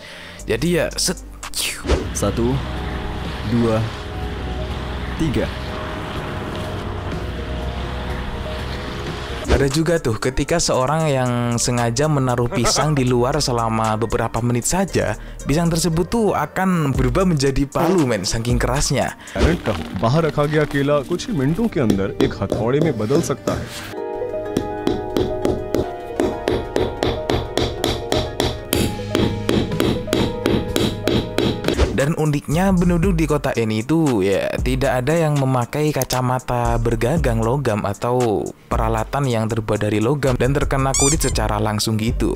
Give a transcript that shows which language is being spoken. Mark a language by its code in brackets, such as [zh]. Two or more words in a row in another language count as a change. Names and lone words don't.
[id] Jadi ya 1, 2, 3. Ada juga tuh ketika seorang yang sengaja menaruh pisang di luar selama beberapa menit saja, pisang tersebut tuh akan berubah menjadi palu, men, saking kerasnya. [hi] बाहर रखा गया केला कुछ ही मिनटों के अंदर एक हथौड़े में बदल सकता है. [id] Dan uniknya penduduk di kota ini tuh ya tidak ada yang memakai kacamata bergagang logam atau peralatan yang terbuat dari logam dan terkena kulit secara langsung gitu.